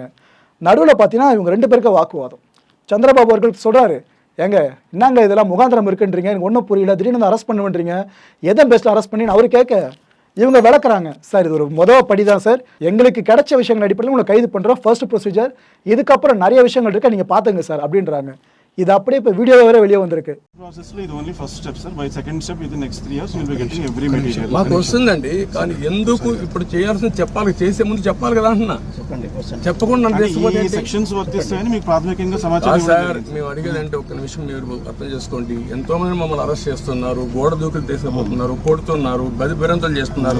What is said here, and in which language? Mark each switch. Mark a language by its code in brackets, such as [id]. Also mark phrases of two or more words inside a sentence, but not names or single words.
[ta] நடுவில் பார்த்தீங்கன்னா இவங்க ரெண்டு பேருக்கு வாக்குவாதம். சந்திரபாபு அவர்கள் சொல்கிறாரு, ஏங்க என்னங்க இதெல்லாம் முகாந்திரம் இருக்குன்றீங்க, எனக்கு ஒன்றும் புரியல, திடீர்னு அரெஸ்ட் பண்ணுவேன்றீங்க, எதை பெஸ்ட்டில் அரெஸ்ட் பண்ணின்னு அவர் கேட்க, இவங்க விளக்குறாங்க, சார் இது ஒரு படி தான் சார், எங்களுக்கு கிடைச்ச விஷயங்கள் அடிப்படையில் உங்களை கைது பண்ணுறோம், [en] first procedure, [ta] இதுக்கப்புறம் நிறைய விஷயங்கள் இருக்கு, நீங்கள் பார்த்துங்க சார் அப்படின்றாங்க. இது அப்படியே இப்போ வீடியோ வேற வெளியே வந்திருக்கு. [en] ప్రాసెస్లో ఇది only first step sir. By second step with next 3 years will be getting every material. [te] మాకు వస్తుందండి, కానీ ఎందుకు ఇప్పుడు చేయాల్సింది చెప్పాలి, చేసే ముందు చెప్పాలి కదా అంటున్నా. చెప్పకుండా ఈ సెక్షన్స్ వర్తిస్తాయని మీకు ప్రాథమికంగా సమాచారం సార్. మేము అడిగేదంటే ఒక్క నిమిషం మీరు అర్థం చేసుకోండి. ఎంతో మంది మమ్మల్ని అరెస్ట్ చేస్తున్నారు, గోడ దూకులు తీసుకుపోతున్నారు, కొడుతున్నారు, బెదిరింతలు చేస్తున్నారు.